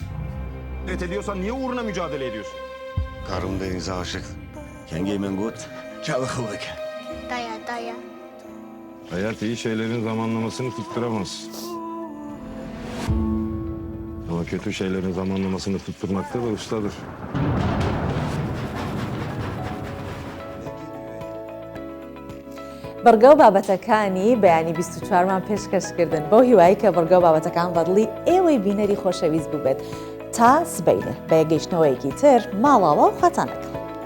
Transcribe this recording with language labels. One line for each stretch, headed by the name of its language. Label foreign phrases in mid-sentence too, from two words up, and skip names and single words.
Turkish: Ediyorsan niye uğruna mücadele ediyorsun? Karım denize aşık. Kengemen gut. Çalıkılık. Daya. Hayat iyi şeylerin zamanlamasını tutturamaz. Ama kötü şeylerin zamanlamasını tutturmakta da ustadır.
Central Kurdish: بەرگە و بابەتەکانی بەیانی 24مان پێشکەشکردن بۆ هیوایی کە بەرگە و بابەتەکان بەدڵی ئێوەی بینەری خۆشەویست بووبێت تا سبەینە بە یەگەیشتنەوەیەکی تر ماڵاوە و خەتانەکە.